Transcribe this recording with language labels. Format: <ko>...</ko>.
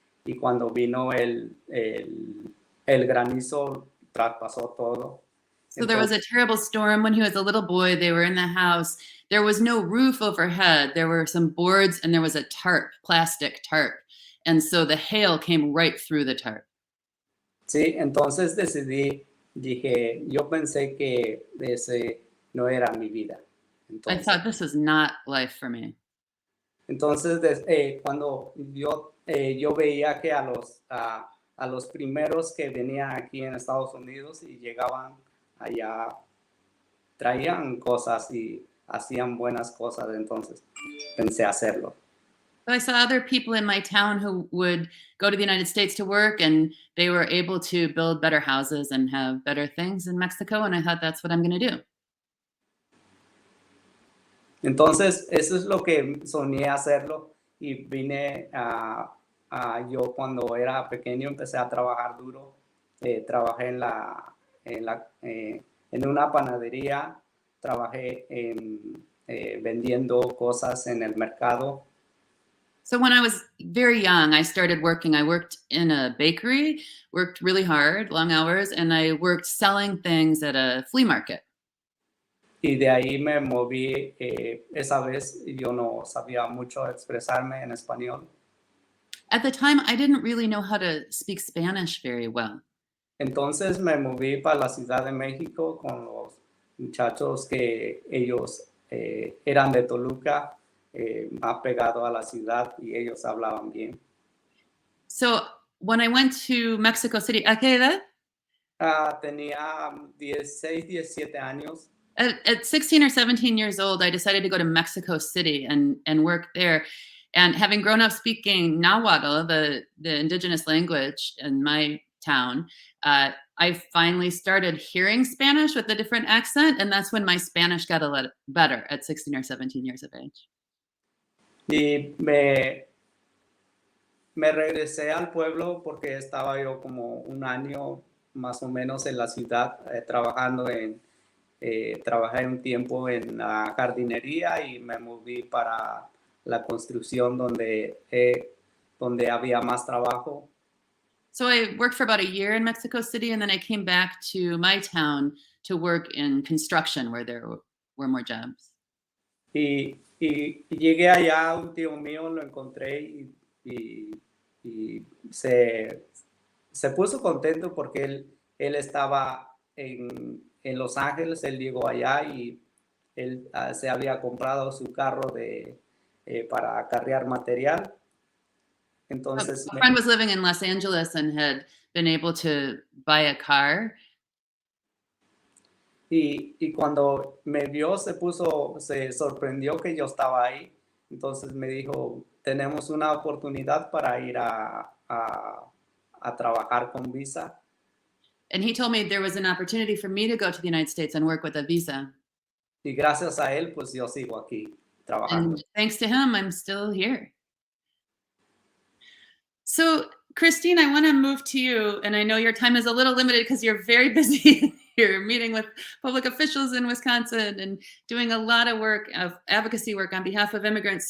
<es>Y cuando vino el granizo, traspasó todo.</es> <en>So there was a terrible storm when he was a little boy. They were in the house. There was no roof overhead. There were some boards and there was a tarp, plastic tarp. And so the hail came right through the tarp.</en> <es>Sí, entonces dije, yo pensé que ese no era mi vida.</es> <en>I thought this was not life for me.</en> <es>Entonces, cuando yo veía que a los primeros que venían aquí en Estados Unidos y llegaban allá, traían cosas y hacían buenas cosas, entonces pensé hacerlo.</es> <en>So I saw other people in my town who would go to the United States to work, and they were able to build better houses and have better things in Mexico, and I thought that's what I'm going to do.</en> <es>Entonces, eso es lo que soñé hacerlo y vine yo cuando era pequeño empecé a trabajar duro. Trabajé en una panadería, trabajé vendiendo cosas en el mercado.</es> <en>So when I was very young, I started working. I worked in a bakery, worked really hard, long hours, and I worked selling things at a flea market.</en> <es>Y de ahí me moví. Esa vez yo no sabía mucho expresarme en español.</es> <en>At the time, I didn't really know how to speak Spanish very well.</en> <es>Entonces me moví para la Ciudad de México con los muchachos que ellos eran de Toluca, más pegado a la ciudad, y ellos hablaban bien.</es> <en>So when I went to Mexico City,</en> <es>¿a qué edad? Tenía 16, 17 años.</es> <en>At 16 or 17 years old, I decided to go to Mexico City and work there. And having grown up speaking Nahuatl, the indigenous language in my town, I finally started hearing Spanish with a different accent. And that's when my Spanish got a lot better at 16 or 17 years of age.</en> <es>Y me regresé al pueblo porque estaba yo como un año más o menos en la ciudad trabajando trabajé un tiempo en la jardinería y me moví para la construcción donde había más trabajo.</es> <en>So I worked for about a year in Mexico City, and then I came back to my town to work in construction where there were more jobs.</en> <es>Y llegué allá, un tío mío lo encontré y se puso contento porque él estaba en Los Ángeles, él llegó allá y él se había comprado su carro para acarrear material. Entonces,</es> <en>a friend was living in Los Angeles and had been able to buy a car.</en> <es>Y cuando me vio se sorprendió que yo estaba ahí. Entonces me dijo, tenemos una oportunidad para ir a trabajar con visa.</es> <en>And he told me there was an opportunity for me to go to the United States and work with a visa.</en> <es>Y gracias a él, pues yo sigo aquí trabajando.</es> <en>And thanks to him, I'm still here. So, Christine, I want to move to you. And I know your time is a little limited because you're very busy. You're meeting with public officials in Wisconsin and doing a lot of work, of advocacy work on behalf of immigrants.</en>